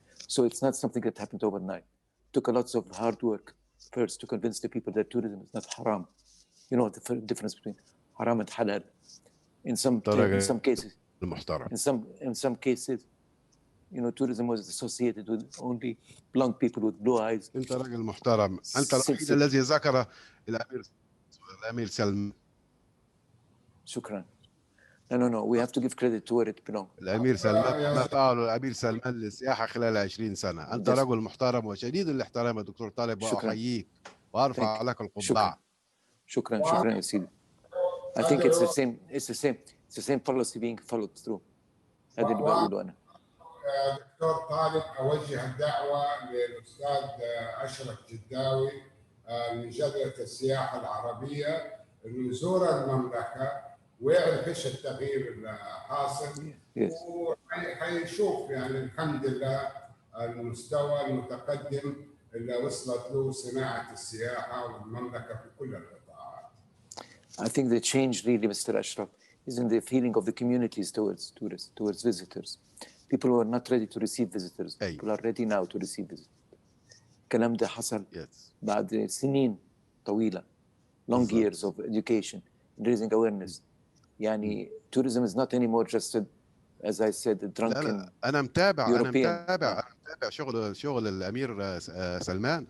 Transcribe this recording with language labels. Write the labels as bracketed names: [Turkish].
[English] So it's not something that happened overnight. It took a lot of hard work first to convince the people that tourism is not haram. You know the difference between haram and halal. In some cases, in some cases, you know, tourism was associated with only blonde people with blue eyes. [Arabic] انت راجل محترم. انت الوحيد الذي ذكر الامير سلمان. شكرا. [English] No. We have to give credit to where it belongs. [Arabic] الامير سلمان ما فعله الامير سلمان للسياحه خلال 20 سنه. انت رجل محترم وشديد الاحترام يا دكتور طالب، واحييك وارفع لك القبعه. شكرا يا سيدي. [English] I think it's the same policy being followed through. [Arabic] هذا اللي بقوله انا. دكتور طالب، اوجه الدعوه للاستاذ اشرف جداوي من جبهه السياحه العربيه انه يزور المملكه ويعرف ايش التغيير الحاصل، وحيشوف يعني الحمد لله المستوى المتقدم اللي وصلت له صناعه السياحه والمملكه في كل القطاعات. [English] I think the change really, Mr. Ashraf, is in the feeling of the communities towards tourists, towards visitors. People who are not ready to receive visitors. People are ready now to receive visitors. [Arabic] الكلام ده حصل بعد سنين طويلة, [English] long years of education, raising awareness. يعني tourism is not anymore just, as I said, a drunken [Arabic] لا أنا متابع [English] European. [Arabic] أنا متابع شغل الأمير سلمان.